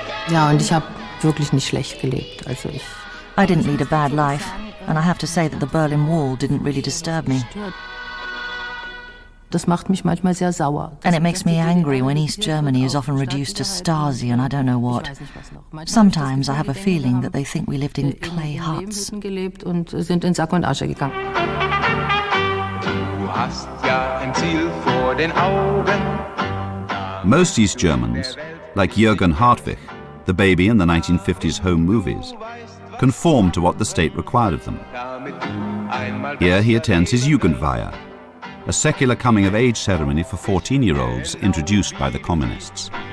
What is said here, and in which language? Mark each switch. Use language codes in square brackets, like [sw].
[de] Ja, und ich habe wirklich nicht schlecht gelebt. [en] I didn't lead a bad life, and I have to say that the Berlin Wall didn't really disturb me. [de] Das macht mich manchmal sehr sauer. [en] And it makes me angry when East Germany is often reduced to Stasi and I don't know what. Sometimes I have a feeling that they think we lived in clay huts. [de] Gelebt und sind in Sack und Asche gegangen. Du hast ja ein Ziel vor den Augen. [en] Most East Germans, like Jürgen Hartwig, the baby in the 1950s home movies, conformed to what the state required of them. Here he attends his Jugendweihe, a secular coming-of-age ceremony for 14-year-olds introduced by the communists.